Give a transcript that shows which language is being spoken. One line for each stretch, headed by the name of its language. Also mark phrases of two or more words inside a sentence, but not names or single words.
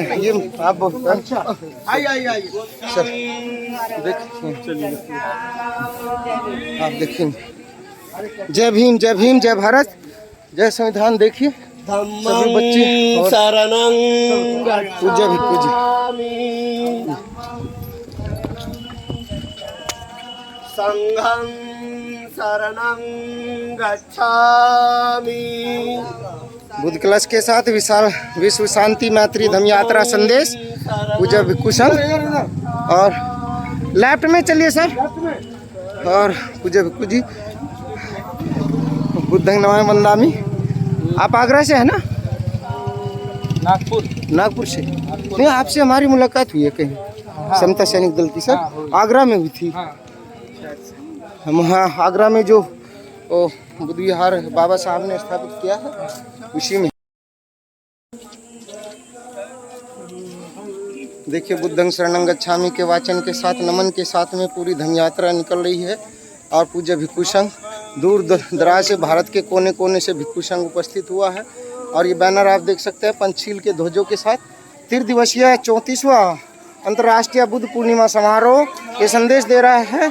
Hindi: ये आप सर देखिए, आप देखिए जय भीम, जय भीम, जय भारत, जय संविधान। देखिए सभी बच्चे शरणं पूज्य भिक्खु जी,
Pali: संघं शरणं गच्छामि।
Hindi: बुद्ध कलश के साथ विशाल विश्व शांति मैत्री धम्म यात्रा संदेश पूज्य भिक्खु संघ। और लेफ्ट में चलिए सर, और पूज्य भिक्खु जी
Pali: बुद्धं नमामि वंदामि।
Hindi: आप आगरा से है ना? नागपुर से नहीं, आपसे हमारी मुलाकात हुई है कहीं समता सैनिक दल की सर, आगरा में हुई थी। हम हाँ आगरा में जो बुद्ध विहार बाबा साहब ने स्थापित किया है उसी में। देखिए
Pali: बुद्धं शरणं गच्छामि
Hindi: के वाचन के साथ, नमन के साथ में पूरी धम्म यात्रा निकल रही है। और पूज्य भिक्खु संघ दूर दराज से, भारत के कोने कोने से भिक्खु संघ उपस्थित हुआ है। और ये बैनर आप देख सकते हैं पंचशील के ध्वजों के साथ 3 34वां अंतर्राष्ट्रीय बुद्ध पूर्णिमा समारोह ये संदेश दे रहा है।